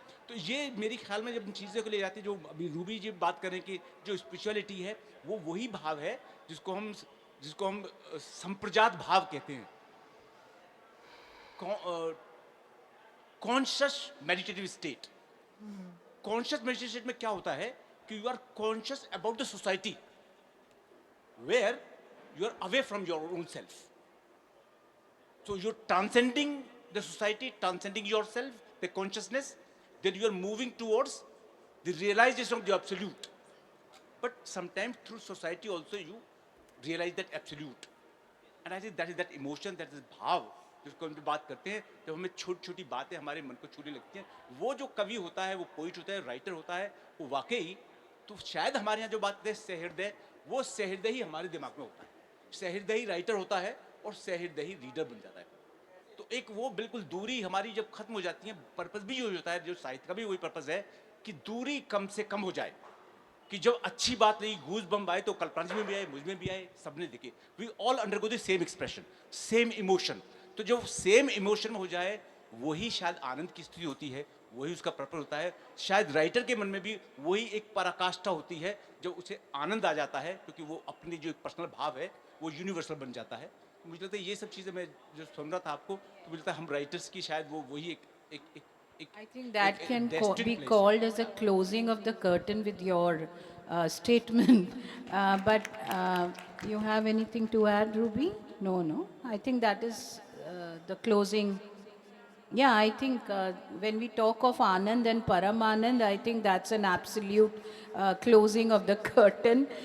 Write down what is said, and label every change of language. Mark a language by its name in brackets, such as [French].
[Hindi] तो ये मेरे ख्याल में जब इन चीज़ों को ले जाती है, जो अभी रूबी जी बात करें कि जो स्पिरिचुअलिटी है वो वही भाव है जिसको हम संप्रजात भाव कहते हैं. [English] Conscious meditative state. Conscious meditative state [Hindi] में क्या होता है कि [English] You are conscious about the society where you are away from your own self. So you're transcending the society, transcending yourself, the consciousness, then you are moving towards the realization of the absolute. But sometimes through society also you realize that absolute. And I think that is [Hindi] that emotion, that is भाव जिसको हम बात करते हैं, जब हमें छोटी छोटी बातें हमारे मन को छूने लगती हैं, वो जो कवि होता है, वो पोइट होता है, राइटर होता है, वो वाकई तो शायद हमारे यहाँ जो बात है सहृदय, वो सहृदय ही हमारे दिमाग में होता है. सहृदय ही राइटर होता है और सहृदय ही रीडर बन जाता है. तो एक वो बिल्कुल दूरी हमारी जब खत्म हो जाती है, पर्पस भी यही होता है, जो साहित्य का भी वही पर्पस है कि दूरी कम से कम हो जाए, कि जब अच्छी बात नहीं, गूज बम्ब आए तो कल्पना जी में भी आए, मुझ में भी आए, सबने देखे. [English] We all undergo the same expression, same emotion. [Hindi] तो जब सेम इमोशन में हो जाए, वही शायद आनंद की स्थिति होती है, वही उसका पर्पस होता है. शायद राइटर के मन में भी वही एक पराकाष्ठा होती है, जब उसे आनंद आ जाता है, क्योंकि वो अपनी जो एक पर्सनल भाव है वो यूनिवर्सल बन जाता है. मुझे लगता है ये सब चीज़ें मैं जो सुन रहा था आपको, तो मुझे लगता है हम राइटर्स की शायद वो वही एक [English] I think that can destined be place. called as a closing of the curtain with your statement. But you have anything to add, Ruby? No, no. I think that is the closing. Yeah, I think when we talk of Anand and Paramanand, I think that's an absolute closing of the curtain.